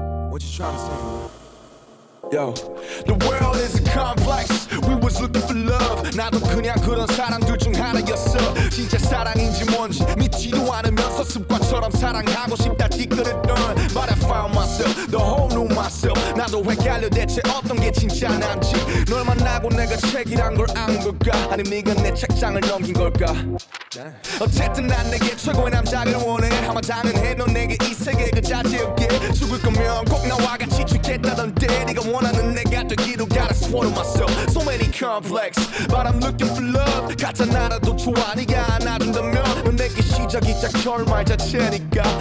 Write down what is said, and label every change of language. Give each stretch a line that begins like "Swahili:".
English: What you trying to say? Yo, the world is a complex. We was looking for love.
Korean: 나도 그냥 그런 사람들 중 하나였어. 진짜 사랑인지 뭔지 믿지도 않으면서 습관처럼 사랑하고 싶다 찌끄렸던.
English: But I found myself, the whole new myself.
Korean: 나도 헷갈려 대체 어떤 게 진짜 난지. 널 만나고 내가 책이란 걸 안 걸까? 아니면 네가 내 책장을 넘긴 걸까? 어쨌든 난 내게 최고의 남자를 원해. 아마 당연해 넌 내게 이 세계 그 자체였게. 죽을 거면 꼭 나와 같이 죽겠다던데. 네가 원하는 내가 되기로
English: gotta swallow myself. So many complex, but I'm looking for love.
Korean: 가짜 나라도 좋아 네가 안아준다면. 넌 내게 시작이자 결말 자체니까.